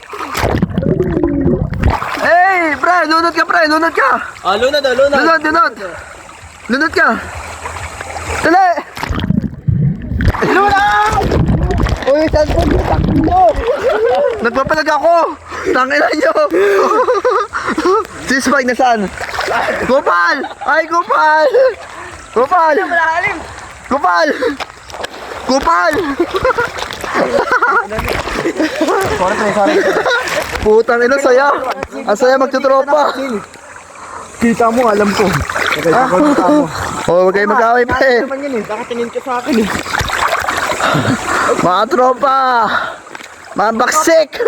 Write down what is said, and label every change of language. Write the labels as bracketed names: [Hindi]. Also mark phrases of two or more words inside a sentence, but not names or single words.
[Filipino] Hey, pre! Lunod ka, pre! Lunod ka! Lunod. Lunod! Lunod ka! Dali! Lunod! Uy, cellphone mo, takbo! Nagpapalag ako! Tangina nyo! Si Spike nasaan? Gopal! Ay, Gopal! Gopal! Gopal! Gopal! Sorry. Putang ina, saya! Ang saya magtutropa! Kita mo, alam ko. Ah? Oh, huwag kayo mag-away pa eh! Bakit tingin ka sa akin eh? Mga tropa! Mga baksik!